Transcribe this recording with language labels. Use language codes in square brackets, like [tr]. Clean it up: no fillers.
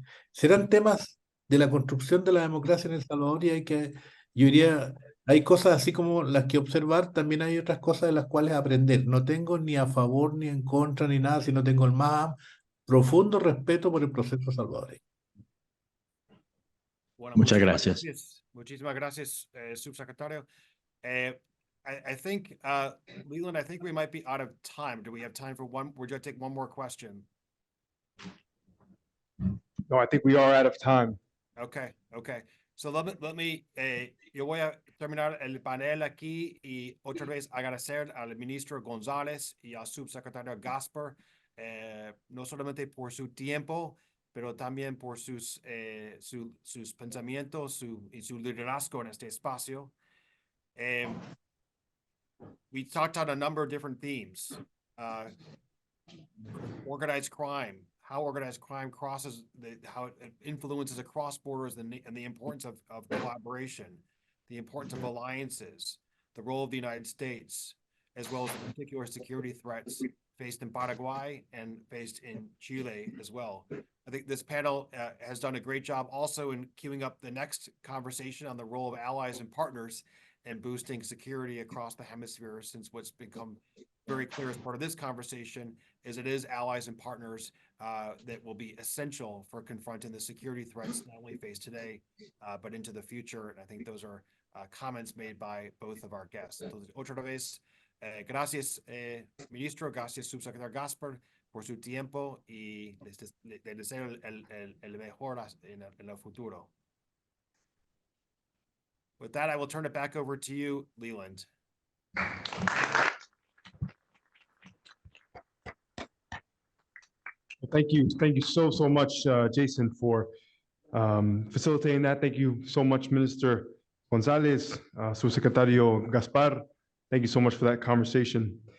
[es] Serán temas de la construcción de la democracia en El Salvador y yo diría, hay cosas así como las que observar, también hay otras cosas de las cuales aprender. No tengo ni a favor ni en contra ni nada, sino tengo el más profundo respeto por el proceso salvadoreño. Bueno, Muchas gracias. Muchísimas gracias, subsecretario. [en] I think, Leland, I think we might be out of time. Do we have time for one? We're going to take one more question. No, I think we are out of time. Okay. [es] So yo voy a terminar el panel aquí y otra vez agradecer al ministro González y al subsecretario Gasper, no solamente por su tiempo, pero también por sus pensamientos y su liderazgo en este espacio. [en] We talked on a number of different themes. Organized crime, how organized crime crosses, how it influences across borders, and the importance of collaboration, the importance of alliances, the role of the United States, as well as particular security threats faced in Paraguay and faced in Chile as well. I think this panel has done a great job also in queuing up the next conversation on the role of allies and partners and boosting security across the hemisphere, since what's become very clear as part of this conversation is it is allies and partners that will be essential for confronting the security threats not only faced today, but into the future. And I think those are comments made by both of our guests. [es] Entonces, otra vez, gracias, ministro, gracias, subsecretario Gasper, por su tiempo y les deseo el mejor en el futuro. [en] With that, I will turn it back over to you, Leland. Thank you so much, Jason, for facilitating that. Thank you so much, Minister Gonzalez, Subsecretario Gaspar. Thank you so much for that conversation.